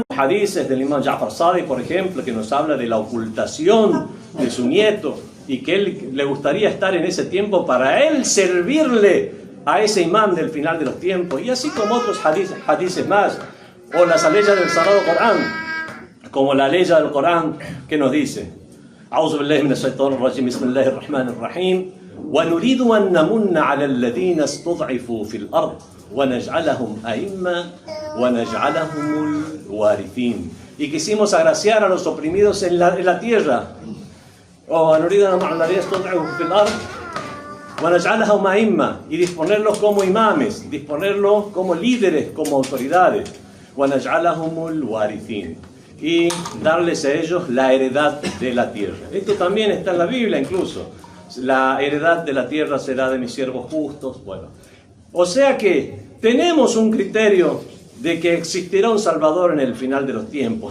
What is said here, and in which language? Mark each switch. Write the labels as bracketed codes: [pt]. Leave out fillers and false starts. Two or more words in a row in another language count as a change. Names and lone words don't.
[es] Hadiths del Imam Ja'far Sadiq, por ejemplo, que nos habla de la ocultación de su nieto y que él le gustaría estar en ese tiempo para él servirle a ese imán del final de los tiempos, y así como otros hadiths más, o las leyes del Sagrado Corán, como la ley del Corán que nos dice: [ar] أعوذ بالله من الشيطان الرجيم بسم الله الرحمن الرحيم ونريد أن نمن على الذين استضعفوا في الأرض ونجعلهم أئمة ونجعلهم الوارثين. [es] Y quisimos agraciar a los oprimidos en la tierra. [ar] ونريد أن نمن على الذين استضعفوا في الأرض ونجعلهم أئمة, [es] y disponerlos como imames, disponerlos como líderes, como autoridades. [ar] ونجعلهم الوارثين, [es] y darles a ellos la heredad de la tierra. Esto también está en la Biblia incluso. La heredad de la tierra será de mis siervos justos. Bueno, o sea que tenemos un criterio de que existirá un Salvador en el final de los tiempos.